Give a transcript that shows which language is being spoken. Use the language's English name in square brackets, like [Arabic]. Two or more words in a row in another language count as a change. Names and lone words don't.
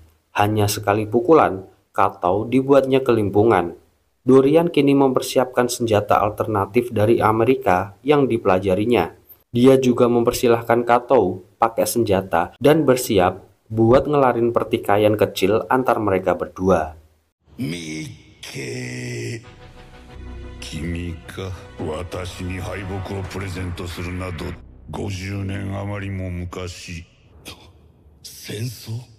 [Indonesian] Hanya sekali pukulan, Katou dibuatnya kelimpungan. Dorian kini mempersiapkan senjata alternatif dari Amerika yang dipelajarinya. Dia juga mempersilahkan Katou pakai senjata dan bersiap buat ngelarin pertikaian kecil antar mereka berdua. [Japanese] 君か。私に敗北をプレゼントするなど50年余りも昔。戦争？